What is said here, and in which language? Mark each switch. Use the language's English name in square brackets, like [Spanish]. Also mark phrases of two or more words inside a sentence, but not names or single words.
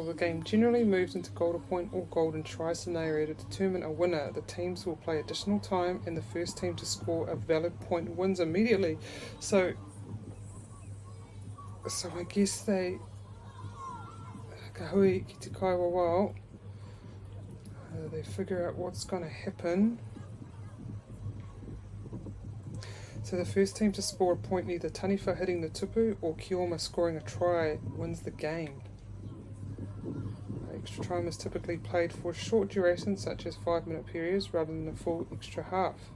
[English] The game generally moves into golden point or golden try scenario to determine a winner. The teams will play additional time and the first team to score a valid point wins immediately. So I guess they [Māori] ka hui ki te kai wawao, [English] they figure out what's going to happen. So the first team to score a point, either Taniwha hitting the tupu or Kioma scoring a try, wins the game. Extra time is typically played for a short duration, such as 5-minute periods, rather than a full extra half.